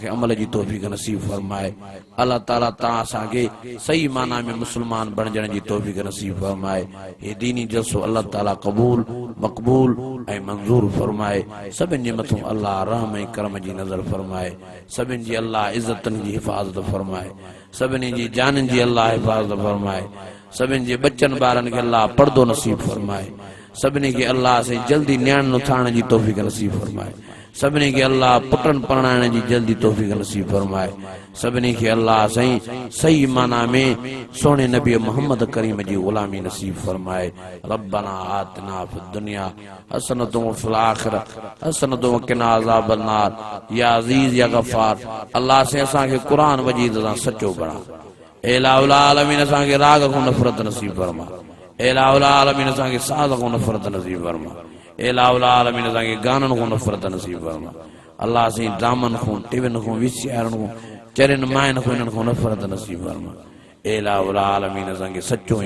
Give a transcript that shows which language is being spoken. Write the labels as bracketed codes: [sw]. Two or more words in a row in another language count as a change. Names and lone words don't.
[sd] अमल जी तौफ़ीक़ नसीब फरमाए अल्लाह ताला तव्हां असांखे सही माना में मुस्लमान बणजण जी तौफ़ीक़ नसीब फरमाए हे दीनी जलसो अल्लाह ताला क़बूल मक़बूल ऐं मंज़ूर फरमाए सभिनि जे मथां अल्लाह रहम ऐं करम जी नज़र फरमाए सभिनि जी अल्लाह इज़तनि जी हिफ़ाज़त फरमाए सभिनी जी जाननि जी अल्लाह हिफ़ाज़त फरमाए सभिनि जे बच्चनि ॿारनि खे अल्लाह पर्दो नसीब फरमाए सभिनी खे अल्लाह से जल्दी न्याण नुथाण जी तौफ़ीक़ नसीब फरमाए सभिनी खे अल्लाह पुटन परणाइण जी जल्दी तौफीक नसीब फरमाए सभिनी खे अल्लाह सही सही माना में सोने नबी मोहम्मद करीम जी गुलामी नसीब फरमाए [ar] ربنا آتنا في الدنيا حسنة وفي الآخرة حسنة وقنا عذاب النار يا عزيز يا غفار [sd] अल्लाह से असां खे कुरान मजीद सां सच्चो बणा ए [ar] إله العالمين [sd] असां खे राग को नफ़रत नसीब फरमा ए [ar] إله العالمين [sd] असां खे साज़ को नफ़रत नसीब फरमा ए [ar] إله العالمين [sd] असां खे गानन को नफ़रत नसीब फरमा अल्लाह से ड्रामन को टीवन को वीसीआरन को चरन मायन को इन्हनि को नफ़रत नसीब फरमा ए [ar] إله العالمين [sd] असां खे सच्चो ऐं